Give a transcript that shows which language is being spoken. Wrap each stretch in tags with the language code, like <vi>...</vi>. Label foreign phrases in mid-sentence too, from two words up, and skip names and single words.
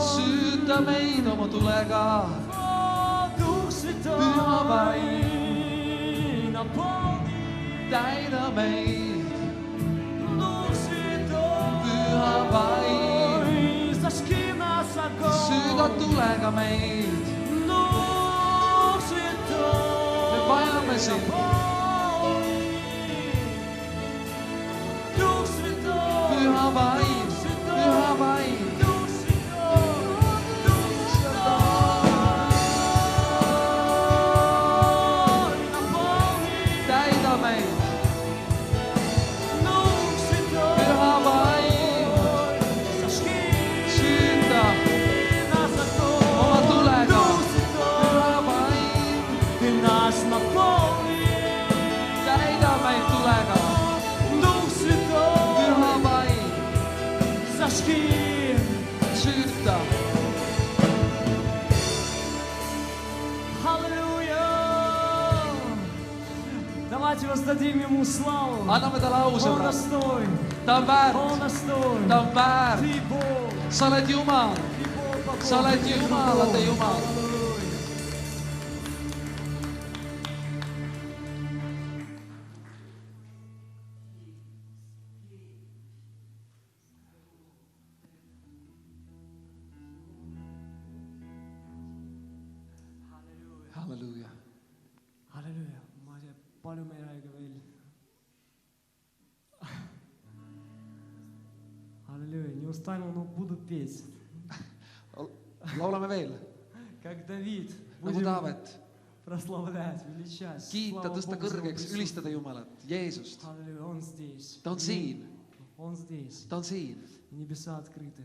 <et>süüta meid oma tulega .</et> <ru>О, Дух Святой,</ru> <et>Püha Vaim ,</et> <ru>наполни.</ru> <et>täida meid ,</et> <ru>Дух Святой,</ru> <et>Püha Vaim ,</et> <ru>зажги нас огонь.</ru> <et>süüda tulega meid ,</et> <ru>Дух Святой,</ru> <et>me vajame sind ,</et> <ru>наполни. Дух Святой,</ru> <et>Püha Vaim , Püha Vaim ,</et> <ru>Дух Святой, Дух Святой, наполни.</ru> <et>täida meid ,</et> <ru>Дух Святой,</ru> <et>Püha Vaim ,</et> <ru>зажги</ru> <et>süüda</et> <ru>нас огонь.</ru> <et>oma tulega ,</et> <ru>Дух Святой,</ru> <et>Püha Vaim ,</et> <ru>ты нас наполни.</ru> <et>täida meid tulega ,</et> <ru>Дух Святой,</ru> <et>Püha Vaim ,</et> <ru>зажги.</ru> <et>süüta .</et> <ru>Аллилуйя! Давайте воздадим Ему славу.</ru> <et>anname talle au ,</et> <ru>Он</ru> <et>sõbrad ,</et> <ru>достоин,</ru> <et>ta on väärt ,</et> <ru>Он достоин.</ru> <et>ta on väärt ,</et> <ru>Ты Бог,</ru> <et>sa oled Jumal ,</et> <ru>Ты Бог, по</ru> <et>sa oled Jumalate Jumal . halleluuja .</et> <ru>Аллилуйя.</ru> <et>Ma ei tea, palju me ei räägi veel.</et> <ru>Аллилуйя. Не устану, но буду петь.</ru> <et>laulame veel ,</et> <ru>Как Давид.</ru> <et>nagu</et> <ru>Будем</ru> <et>Taavet ,</et> <ru>прославлять, величать.</ru> <et>kiita ,</et> <ru>Слава</ru> <et>tõsta</et> <ru>Богу за Его</ru> <et>kõrgeks ,</et> <ru>присутствие.</ru> <et>ülistada Jumalat , Jeesust .</et> <ru>Аллилуйя. Он здесь.</ru> <et>ta on siin ,</et> <ru>Он здесь.</ru> <et>ta on siin</et> <ru>Небеса открыты.</ru>